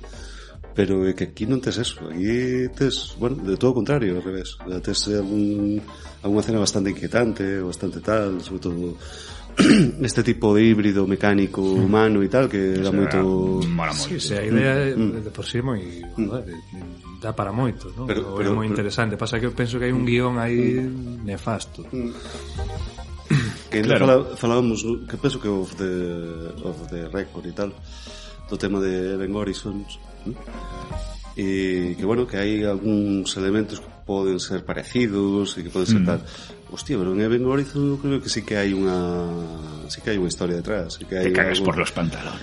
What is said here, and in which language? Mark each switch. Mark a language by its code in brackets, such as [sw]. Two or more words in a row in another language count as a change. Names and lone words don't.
[gl] Pero é que aquí non tes eso, aquí tes, bueno, de todo o contrario, ao revés, tes alguna cena bastante inquietante, bastante tal, sobre todo este tipo de híbrido mecánico humano e tal, que dá moito... Sí, a idea de por sí é moi... dá para moito, non? Pero é moi interesante. Pasa que eu penso que hai un guión aí nefasto. Que falábamos, que penso que [en] off the record [gl] e tal, do tema de Event Horizons, e que bueno, que hai algúns elementos que poden ser parecidos e que poden ser tal. Hostia, pero en Event Horizon eu creo que sí que hai unha historia detrás, sí que hai [es] te cagas por los pantalones.